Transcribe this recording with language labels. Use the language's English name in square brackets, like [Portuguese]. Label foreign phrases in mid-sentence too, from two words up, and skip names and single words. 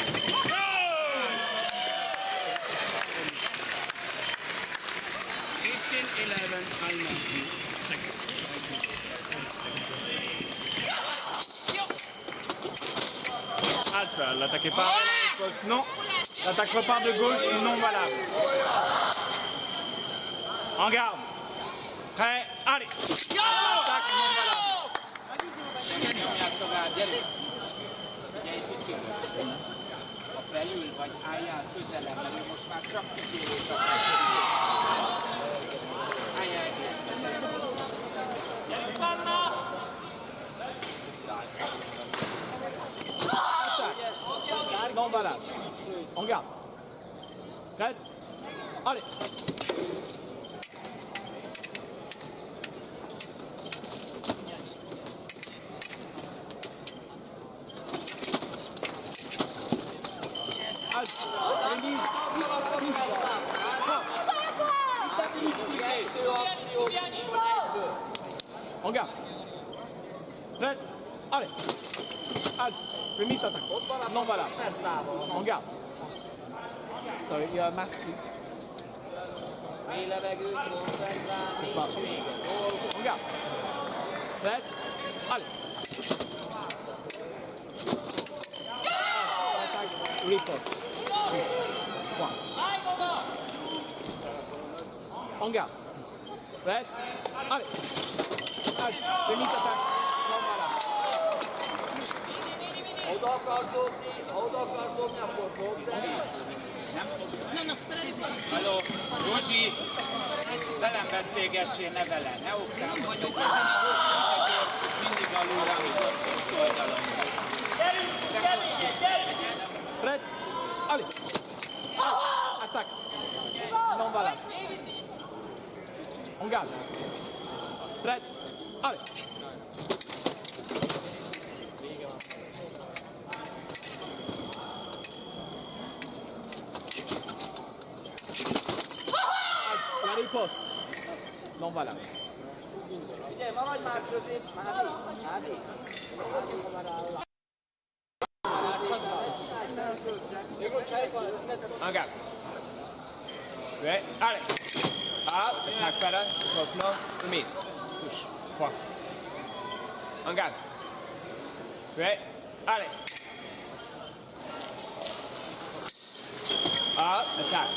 [French] Halte, l'attaque est pas dans les postes. Non. L'attaque repart de gauche, non valable. En garde. Prêt, allez. L'attaque non valable. [Hungarian] Nyomják tovább, gyerünk! Ugye egy picit. Ha belül vagy, álljál közelebb, mert ő most már csak kikérés akar. Álljál egész közelebb. Gyerünk, Anna! [French] Attaque. Non valable. On garde. Prête? Allez. Halte. Remise. Touche. On garde. Prête? Allez. Halte. Remise attaque. Non valable. On garde. [English] Sorry, your mask, please. [Hungarian] Mély levegőt, koncentrálni. [French] On garde. Prête? Allez. Attaque. Riposte. Touche. Point. En garde. Prête. Allez. Allez. Remise attaque. Non, voilà. [Hungarian] Oda akarsz dobni, akkor dobd el. Halló, Zsuzsi, velem beszélgessél, ne vele, ne oktál. Mindig alulra, amikor szuszt oldalon. [French] Prête. Allez. Attaque. Non, voilà. On garde. Prête. Allez. La riposte. Non, voilà. [Hungarian] Figyelj, maradj már közép, Mádi. [French] En garde. Ouais, allez. Ah, attaque par là. Maintenant, remise. Touche. 3. En garde. Ouais, allez. Ah, attaque.